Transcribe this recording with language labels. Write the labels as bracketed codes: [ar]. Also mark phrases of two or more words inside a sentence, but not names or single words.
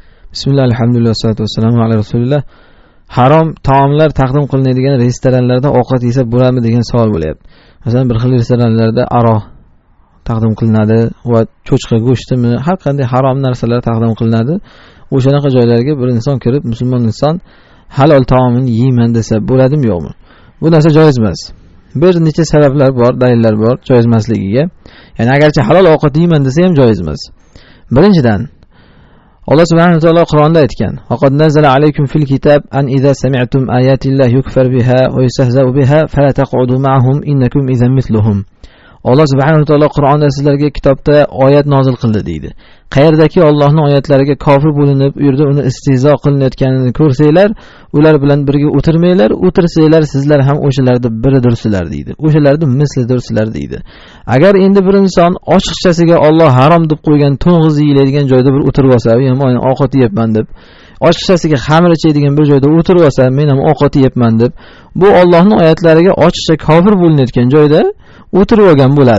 [ar] بسم الله، الحمد لله، الصلاة والسلام على رسول الله. [uz] Harom taomlar taqdim qilinadigan restoranlarda ovqat yesa bo'ladimi degan savol bo'lyapti. Masalan, bir xil restoranlarda aroq taqdim qilinadi va cho'chqa go'shtimi, har qanday harom narsalar taqdim qilinadi. O'shanaqa joylarga bir inson kirib, musulmon inson halol taomini yeyman desa bo'ladimi, yo'qmi? Bu narsa joiz emas. Bir necha sabablar bor, dalillar bor joiz emasligiga. Ya'ni agarcha halol ovqat yeyman desa ham joiz emas. Birinchidan Allah [ar] سبحانه وتعالى [uz] Qur'onda aytgan: [ar] "فقد نزل عليكم في الكتاب أن إذا سمعتم آيات الله يكفر بها ويستهزأ بها فلا تقعدوا معهم إنكم إذا مثلهم." [uz] Allah [ar] سبحانه وتعالى [uz] Qur'onda sizlarga kitobda oyat nozil qildi deydi. Qayerdaki Allohning oyatlariga kofir bo'linib, u yerda uni istehzo qilinayotganini ko'rsanglar, ular bilan birga o'tirmanglar, o'tirsanglar sizlar ham o'shalarning biridirsizlar deydi. O'shalarning mislidirsizlar deydi. Agar endi bir inson ochiqchasiga Alloh harom deb qo'ygan to'ng'iz yeyiladigan joyda bir o'tirib olsa, men ham ovqat yeyapman deb, ochiqchasiga xamir ichadigan bir joyda o'tirib olsa, men ham ovqat yeyapman deb, bu Allohning oyatlariga ochiqcha kofir bo'linayotgan joyda o'tirib olgan bo'ladi.